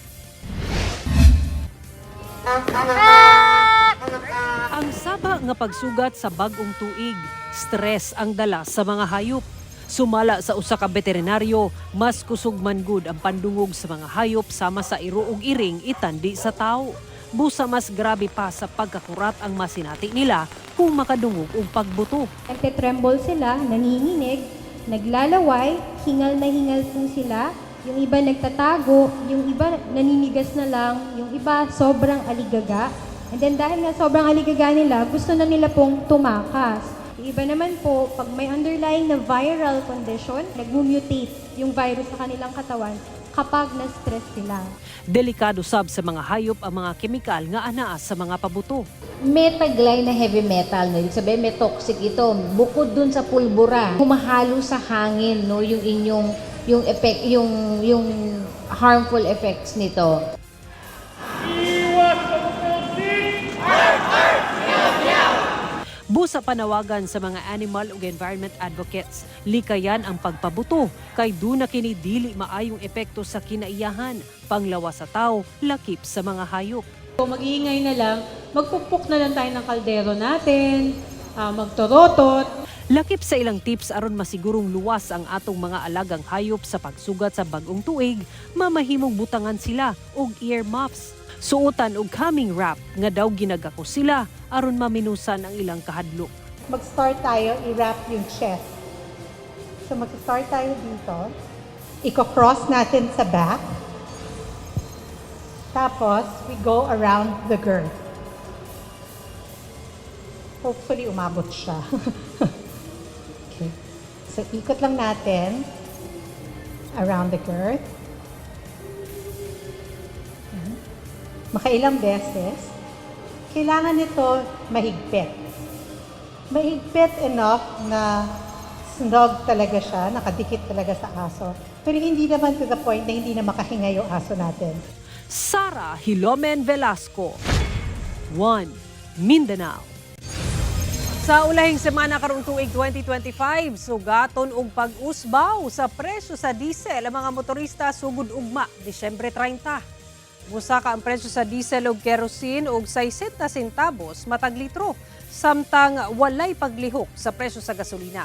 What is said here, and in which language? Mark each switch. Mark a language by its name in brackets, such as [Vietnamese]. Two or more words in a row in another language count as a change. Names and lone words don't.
[Cebuano] Ang saba nga pagsugat sa bagong tuig, stress ang dala sa mga hayop. Sumala sa usa ka veterinaryo, mas kusog man gud ang pandungog sa mga hayop sama sa iro ug iring itandi sa tao. Busa mas grabe pa sa pagkakurat ang masinati nila kung makadungog og pagbuto. [Filipino] Nagtetremble sila, nanginginig, naglalaway, hingal na hingal po sila, yung iba nagtatago, yung iba naninigas na lang, yung iba sobrang aligaga. And then dahil nga sobrang aligaga nila, gusto na nila pong tumakas. Yung iba naman po, pag may underlying na [English] viral condition, [Filipino] nag-mutate yung virus sa kanilang katawan kapag na-stress sila. [Cebuano] Delikado sab sa mga hayop ang mga kemikal nga anaa sa mga pabuto. [Filipino] May taglay na [English] heavy metal, [Filipino] no? Ibig sabihin may toxic ito. Bukod dun sa pulbura, humahalo sa hangin, no? Yung inyong effect, yung [English] harmful effects [Filipino] nito. [Cebuano] Busa panawagan sa mga animal ug [English] environment advocates, [Cebuano] likayan ang pagpabuto kay duna kini dili maayong epekto sa kinaiyahan, panglawas sa tao, lakip sa mga hayop. [Filipino] Kung mag-iingay na lang, magpupuk na lang tayo ng kaldero natin, magtorotot. [Cebuano] Lakip sa ilang tips aron masigurong luwas ang atong mga alagang hayop sa pagsugat sa bag-ong tuig, mamahimong butangan sila og earmuffs. Suotan og [English] calming wrap [Cebuano] nga daw ginagako sila aron maminusan ang ilang kahadlok. [Filipino] Mag-start tayo, i-wrap yung chest. So mag-start tayo dito. Iko-cross natin sa back. Tapos, [English] we go around the girth. Hopefully, [Filipino] umabot siya. Okay. So, ikot lang natin [English] around the girth. [Filipino] Makailang beses. Kailangan nito mahigpit. Mahigpit enough na snug talaga siya, nakadikit talaga sa aso. Pero hindi naman to the point na hindi na makahinga yung aso natin. [Cebuano] Sara Hilomen Velasco, 1 Mindanao. Sa ulahing semana karong tuig 2025, sugaton og pag-usbaw sa presyo sa diesel ang mga motorista sugod ugma Disyembre 30. Musaka ang presyo sa diesel ug kerosene og 60 centavos matag litro, samtang walay paglihok sa presyo sa gasolina.